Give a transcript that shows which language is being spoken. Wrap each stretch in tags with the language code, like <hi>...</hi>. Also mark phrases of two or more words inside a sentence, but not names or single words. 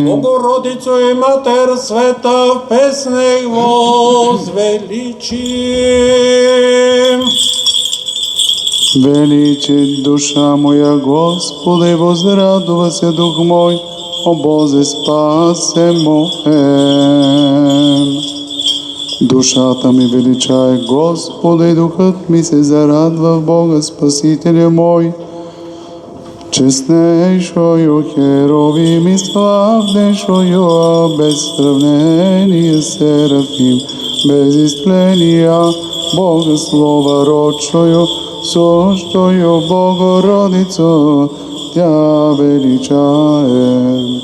<cu>Богородицу и Матер света в песнях возвеличим. Величит душа моя Господа, и возрадува се дух мой, о Бозе спасе моем.</cu> <bg>Душата ми величае Господа, и духът ми се зарадва в Бога Спасителя мой.</bg> <cu>Честнейшою херовим и славнейшою, без сравнение Серафим, без истления Бога слова родшою, сущою Богородицу Тя величаем.</cu>